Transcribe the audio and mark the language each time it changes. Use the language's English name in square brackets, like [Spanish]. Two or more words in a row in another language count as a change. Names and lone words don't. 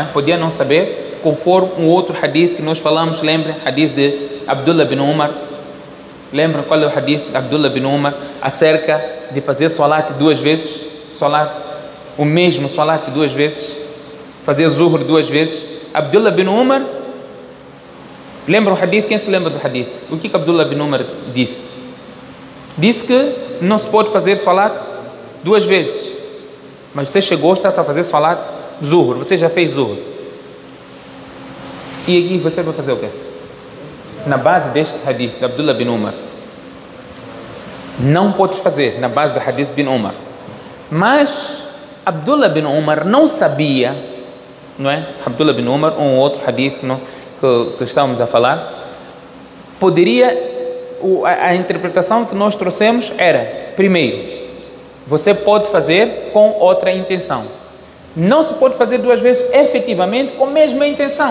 [Portuguese] Podia não saber, conforme um outro hadith que nós falamos, lembrem, hadith de Abdullah bin Umar. Lembram qual é o hadith de Abdullah bin Umar acerca de fazer salat 2 vezes? Salat, o mesmo salat 2 vezes? Fazer zuhr 2 vezes? Abdullah bin Umar, lembra o hadith? Quem se lembra do hadith? O que Abdullah bin Umar disse? Disse que não se pode fazer salat 2 vezes. Mas você chegou, está a fazer [Arabic] صلاة الظهر, [Portuguese] você já fez zuhr. E aqui você vai fazer o quê? Na base deste hadith de Abdullah bin Umar, não podes fazer na base do hadith bin Umar. Mas Abdullah bin Umar não sabia, não é? Abdullah bin Umar, um outro hadith não, que estávamos a falar, poderia, a interpretação que nós trouxemos era, primeiro, você pode fazer com outra intenção. Não se pode fazer 2 vezes efetivamente com a mesma intenção.